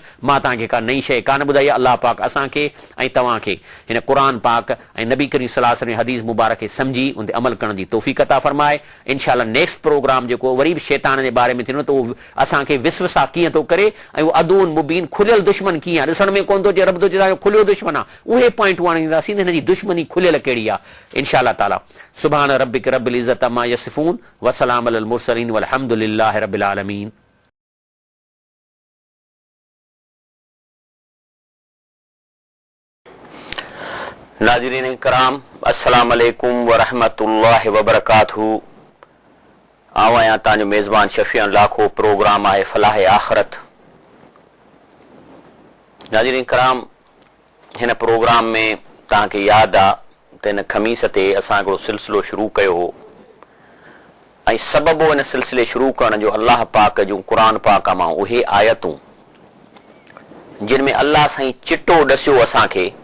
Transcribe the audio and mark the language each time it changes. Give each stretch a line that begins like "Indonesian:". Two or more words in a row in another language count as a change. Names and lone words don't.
Sindhi: मां तव्हांखे का नई शइ कान ॿुधाई आहे। अल्लाह पाक असांखे ऐं तव्हांखे हिन क़ुरान पाक ऐं नबी करीम
Arabic: صلى الله عليه وسلم
Sindhi: हदीस मुबारक खे सम्झी उन ते अमल करण जी तौफ़ीक़ अता फरमाए। इंशाअल्लाह
English: next program
Sindhi: जेको वरी बि शैतान जे बारे में थींदो, त उहो असांखे विसवसा कीअं थो करे ऐं उहो
Arabic: عدو مبين
Sindhi: खुलियल दुश्मन कीअं आहे, ॾिसण में कोन थो अचे, रब थो चए खुलियो दुश्मन आहे, उहे पॉइंटूं आणींदासीं हिन जी दुश्मनी खुलियल कहिड़ी आहे।
Arabic: إن شاء الله تعالى سبحان ربك رب العزة عما يصفون وسلام على المرسلين والحمد لله رب العالمين.
Sindhi: नाज़रीन कराम,
Arabic: السلام عليكم ورحمة الله وبركاته.
Sindhi: आऊं आहियां तव्हांजो मेज़बान शफ़ीअन लाखो। प्रोग्राम आहे फलाह आख़िरत। नाज़रीन कराम, हिन प्रोग्राम में तव्हांखे यादि आहे त हिन ख़मीस ते असां हिकिड़ो सिलसिलो शुरू कयो हो ऐं सबबु हिन सिलसिले शुरू करण जो अल्लाह पाक जूं क़ुरान पाक मां उहे आयतूं जिन में अल्लाह साईं चिटो ॾसियो असांखे